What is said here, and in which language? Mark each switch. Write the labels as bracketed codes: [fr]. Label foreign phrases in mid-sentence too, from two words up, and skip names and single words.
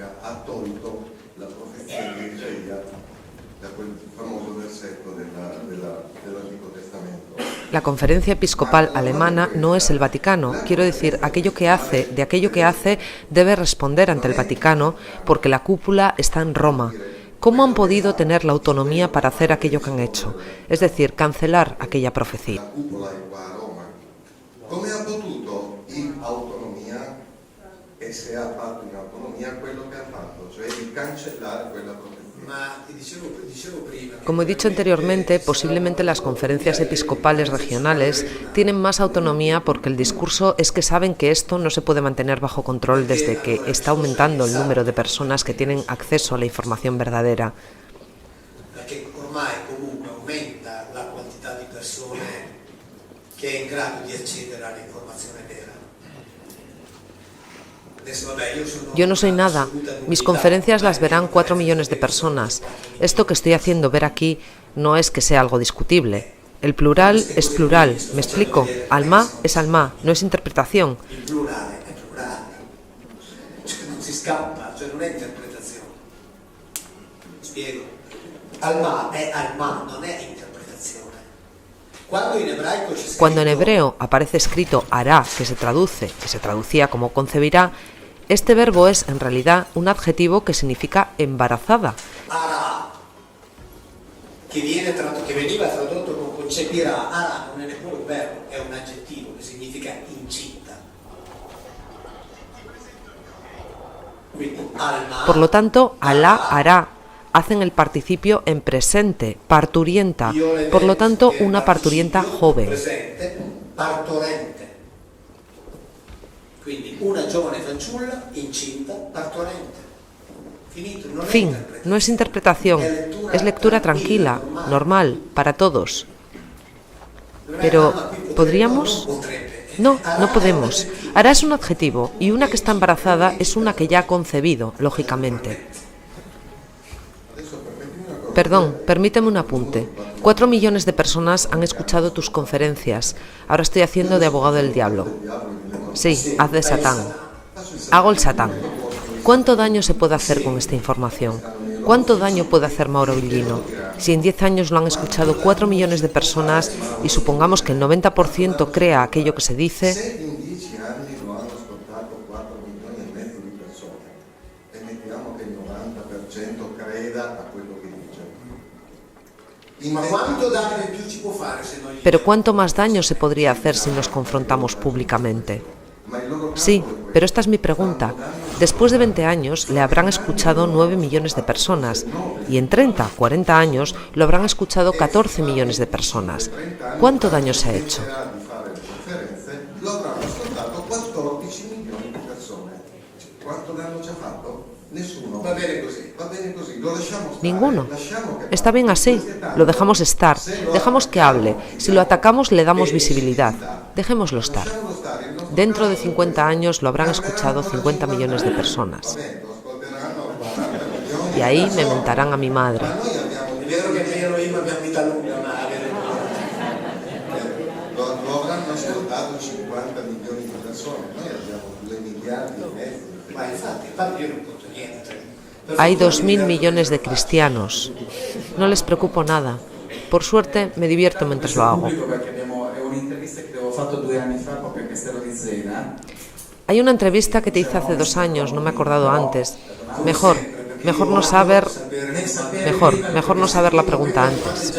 [es] La Conferencia Episcopal Alemana no es el Vaticano. Quiero decir, de aquello que hace debe responder ante el Vaticano porque la cúpula está en Roma. ¿Cómo han podido tener la autonomía para hacer aquello que han hecho? Es decir, cancelar aquella profecía. [it] Come ha potuto in autonomia, e se ha fatto in autonomia quello che ha fatto, cioè di cancellare quella profezia? [es] Como he dicho anteriormente, posiblemente las conferencias episcopales regionales tienen más autonomía porque el discurso es que saben que esto no se puede mantener bajo control desde que está aumentando el número de personas que tienen acceso a la información verdadera. [it] Perché ormai comunque aumenta la quantità di persone che è in grado di accedere all'informazione vera. [es] Yo no soy nada. Mis conferencias las verán 4 millones de personas. Esto que estoy haciendo ver aquí no es que sea algo discutible. El plural es plural. ¿Me explico? Alma es alma, no es interpretación. [it] Il plurale è plurale. Cioè non si scappa, cioè non è interpretazione. Spiego. Alma è alma, non è interpretazione. [es] Cuando en hebreo aparece escrito hará, que se traducía como concebirá, este verbo es en realidad un adjetivo que significa embarazada. [it] Hará, que veniva tradotto con concepirá. Hará non è neppure un verbo, è un aggettivo che significa incinta. Quindi alma. [es] Por lo tanto, Alá hará. Hacen el participio en presente, parturienta, por lo tanto una parturienta joven. [it] Presente, partorente. Quindi una giovane fanciulla incinta, partorente. Finito, non [es] Fin, no es interpretación, es lectura tranquila, normal, para todos. Pero, ¿podríamos? No, no podemos. Hará es un adjetivo y una que está embarazada es una que ya ha concebido, lógicamente. Perdón, permíteme un apunte. 4 millones de personas han escuchado tus conferencias. Ahora estoy haciendo de abogado del diablo. Sí, haz de Satán. Hago el Satán. ¿Cuánto daño se puede hacer con esta información? ¿Cuánto daño puede hacer Mauro Villino? Si en 10 años lo han escuchado 4 millones de personas y supongamos que el 90% crea aquello que se dice... [it] Se in 10 anni lo hanno ascoltato 4 milioni e mezzo di persone e mettiamo che il 90% creda a quello che dice. Ma quanto danno in più ci può fare se noi... [es] Pero ¿cuánto más daño se podría hacer si nos confrontamos públicamente? Sí, pero esta es mi pregunta. Después de 20 años le habrán escuchado 9 millones de personas y en 30, 40 años lo habrán escuchado 14 millones de personas. ¿Cuánto daño se ha hecho? [it] Lo avranno ascoltato 14 milioni di persone. Quanto danno ci ha fatto? Nessuno. Va bene così, lo lasciamo stare. [es] Ninguno. Está bien así, lo dejamos estar, dejamos que hable. Si lo atacamos le damos visibilidad. Dejémoslo estar. Dentro de 50 años lo habrán escuchado 50 millones de personas. [it] Lo ascolteranno, [es] y ahí me mentarán a mi madre. [it] Ma noi abbiamo, è vero che noi Elohim abbiamo vita lunga, ma lo avranno ascoltato 50 milioni di persone, noi abbiamo 2 miliardi e mezzo. Ma infatti io non conto niente. [es] Hay 2.000 millones de cristianos. No les preocupo nada. Por suerte me divierto mientras lo hago. Hay una entrevista que te hice hace 2 años, no me he acordado antes. Mejor no saber la pregunta antes.